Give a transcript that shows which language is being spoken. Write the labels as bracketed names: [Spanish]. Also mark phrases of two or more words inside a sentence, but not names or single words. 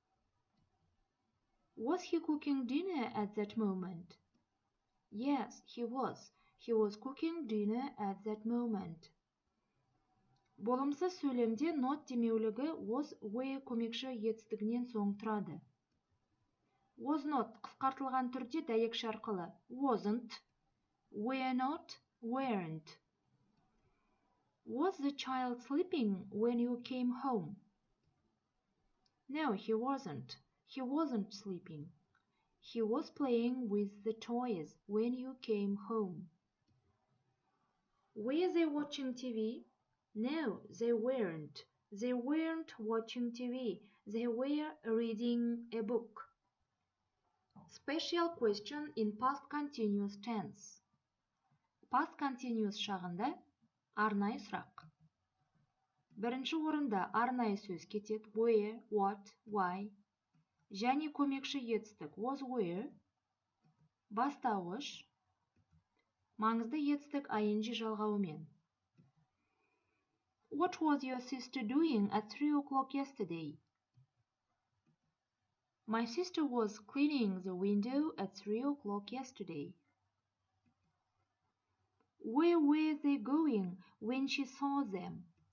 [English] Was he cooking dinner at that moment? Yes, he was. He was cooking dinner at that moment. [Kazakh] Болымсыз сөйлемде not демеулігі was, were көмекші етістігінен соң тұрады. [English] Was not [Kazakh] қысқартылған түрде дәйекші арқылы [English] wasn't, were not, weren't. Was the child sleeping when you came home? No, he wasn't. He wasn't sleeping. He was playing with the toys when you came home. Were they watching TV? No, they weren't. They weren't watching TV. They were reading a book. Special question in past continuous tense. Past continuous [Kazakh] шағында арнайы сұрақ. Бірінші орында арнайы сөз кетеді. [English] Where, what, why. [Kazakh] Және көмекші етістік [English] was where. [Kazakh] Бастауыш. Маңызды етістік ing жалғауымен. [English] What was your sister doing at 3 o'clock yesterday? My sister was cleaning the window at 3 o'clock yesterday. Where were they going when she saw them?